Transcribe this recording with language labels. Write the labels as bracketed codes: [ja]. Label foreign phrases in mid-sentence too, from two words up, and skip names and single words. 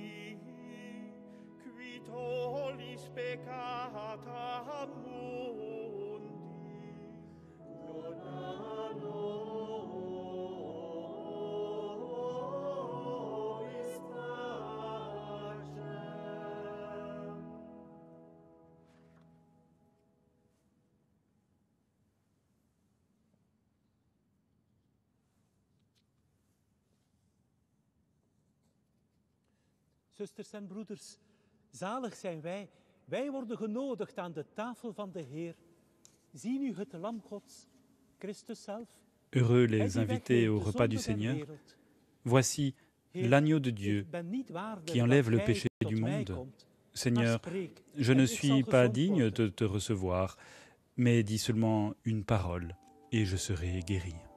[la] qui tollis peccata mundi, dona nobis pacem. [nl] Zusters en broeders, zalig zijn wij. Wij worden genodigd aan de tafel van de Heer. Zie nu het lam Gods, Christus zelf. [fr] Heureux [nl] Hij [fr] les [nl] die [fr] invités [nl] wegneemt [fr] au [nl] de [fr] repas du [nl] zonde der [fr] Seigneur. [nl] wereld. [fr] Voici [nl] Heer, [fr] l'agneau de Dieu [nl] ik ben niet waardig [fr] qui enlève [nl] dat [fr] le [nl] gij [fr] péché [nl] tot [fr] du [nl] mij [fr] monde. [nl] komt. [fr] Seigneur, [nl] Maar spreek, [fr] je [nl] en [fr] ne [nl] ik zal [fr] suis pas [nl] gezond [fr] digne [nl] worden. [fr] de te recevoir, mais dis seulement une parole et je serai guéri.